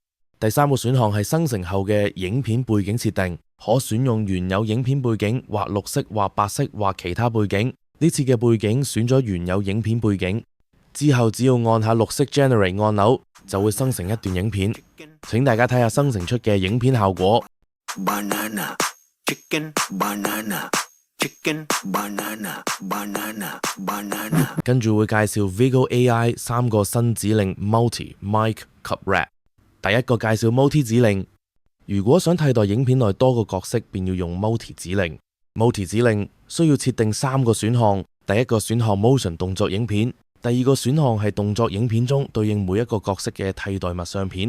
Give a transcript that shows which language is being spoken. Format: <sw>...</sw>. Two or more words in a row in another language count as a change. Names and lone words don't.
<yue>第三個選項係生成後嘅影片背景設定，可選用原有影片背景或綠色或白色或其他背景。呢次嘅背景選咗原有影片背景。之後只要按下綠色 Generate 按鈕，就會生成一段影片。請大家睇下生成出嘅影片效果。</yue> <en>Banana, chicken, banana, chicken, banana, banana, banana。</en> <yue>跟住會介紹 Vigo AI 3個新指令 Multi、Mic 及 Wrap。第一個介紹 Multi 指令，如果想替代影片內多個角色，便要用 Multi 指令。Multi 指令需要設定3個選項。第一個選項 Motion 動作影片，第二個選項係動作影片中對應每一個角色嘅替代物相片。</yue>